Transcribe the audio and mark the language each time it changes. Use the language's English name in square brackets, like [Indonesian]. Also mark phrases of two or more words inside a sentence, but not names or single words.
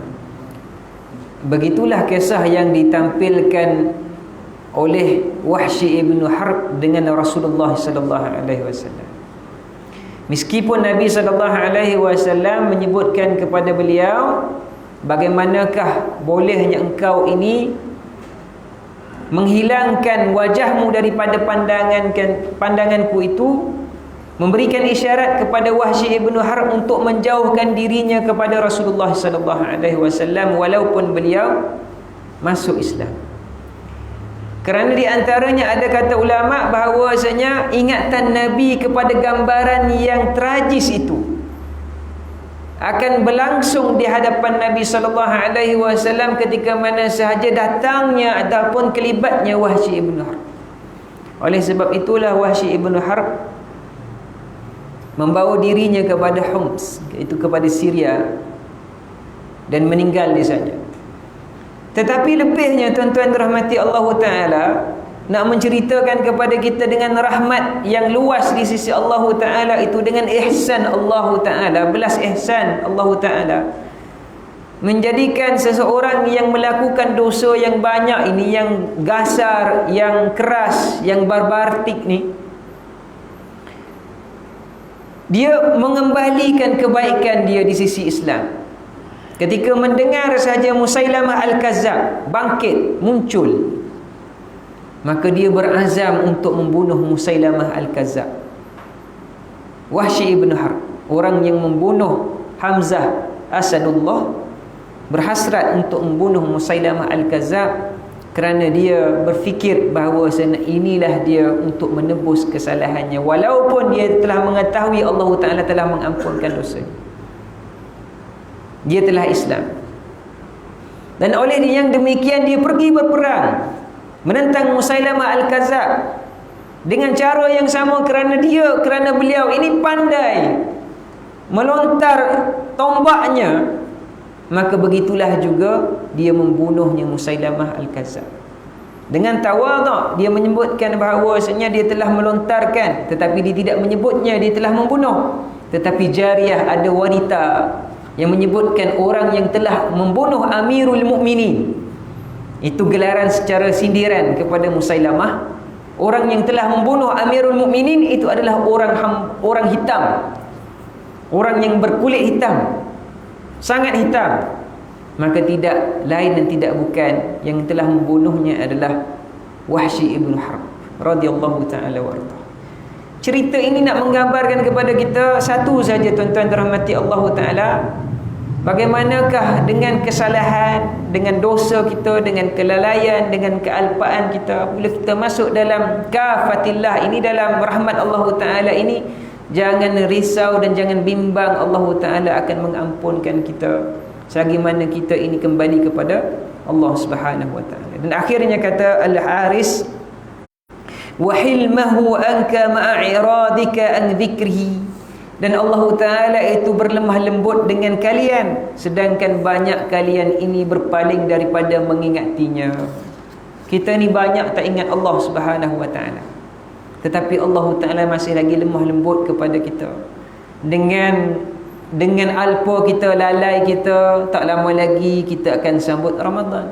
[Malay] Begitulah kisah yang ditampilkan oleh Wahsy ibn Harb dengan Rasulullah [Arabic] صلى الله عليه وسلم. [Malay] Meskipun Nabi [Arabic] صلى الله عليه وسلم [Malay] menyebutkan kepada beliau, bagaimanakah bolehnya engkau ini menghilangkan wajahmu daripada pandanganku itu, memberikan isyarat kepada Wahsy ibn Harb untuk menjauhkan dirinya kepada Rasulullah [Arabic] صلى الله عليه وسلم [Malay] walaupun beliau masuk Islam. Kerana di antaranya ada kata ulama bahawasanya ingatan Nabi kepada gambaran yang tragis itu akan berlangsung di hadapan Nabi [Arabic] صلى الله عليه وسلم [Malay] ketika mana sahaja datangnya ataupun kelibatnya Wahsy ibn Harb. Oleh sebab itulah Wahsy ibn Harb membawa dirinya kepada Homs, iaitu kepada Syria, dan meninggal di sana. Tetapi lebihnya tuan-tuan rahmati Allah Ta'ala, nak menceritakan kepada kita dengan rahmat yang luas di sisi Allah Ta'ala itu, dengan ihsan Allah Ta'ala, belas ihsan Allah Ta'ala, menjadikan seseorang yang melakukan dosa yang banyak ini, yang gasar, yang keras, yang barbarik ni, dia mengembalikan kebaikan dia di sisi Islam. Ketika mendengar saja Musailamah Al-Kazzab bangkit, muncul, maka dia berazam untuk membunuh Musailamah Al-Kazzab. Wahsy ibn Harb, orang yang membunuh Hamzah Asadullah, berhasrat untuk membunuh Musailamah Al-Kazzab kerana dia berfikir bahawa inilah dia untuk menebus kesalahannya, walaupun dia telah mengetahui Allah Ta'ala telah mengampunkan dosa. Dia telah Islam, dan oleh yang demikian dia pergi berperang menentang Musailamah Al-Kazzab dengan cara yang sama, kerana beliau ini pandai melontar tombaknya. Maka begitulah juga dia membunuhnya Musailamah Al-Kazzab. Dengan tawaduk dia menyebutkan bahawasanya dia telah melontarkan, tetapi dia tidak menyebutnya dia telah membunuh. Tetapi Jariyah, ada wanita yang menyebutkan orang yang telah membunuh Amirul Mukminin. Itu gelaran secara sindiran kepada Musailamah. Orang yang telah membunuh Amirul Mukminin itu adalah orang hitam, orang yang berkulit hitam, sangat hitam. Maka tidak lain dan tidak bukan, yang telah membunuhnya adalah Wahsy ibn Harb [Arabic] رضي الله تعالى وأرضاه. [Malay] Cerita ini nak menggambarkan kepada kita satu saja, tuan-tuan dirahmati Allah Ta'ala, bagaimanakah dengan kesalahan, dengan dosa kita, dengan kelalaian, dengan kealpaan kita, bila kita masuk dalam kafatillah ini, dalam rahmat Allah Ta'ala ini, jangan risau dan jangan bimbang, Allah Ta'ala akan mengampunkan kita selagi mana kita ini kembali kepada Allah [Arabic] سبحانه وتعالى. [Malay] Dan akhirnya kata Al-Haris, [Arabic] وحلمه عنك مع إعراضك عن ذكره, [Malay] dan Allah Ta'ala itu berlemah lembut dengan kalian sedangkan banyak kalian ini berpaling daripada mengingatinya. Kita ni banyak tak ingat Allah [Arabic] سبحانه وتعالى, [Malay] tetapi Allah Ta'ala masih lagi lemah lembut kepada kita. Dengan alpa kita, lalai kita, tak lama lagi kita akan sambut Ramadan.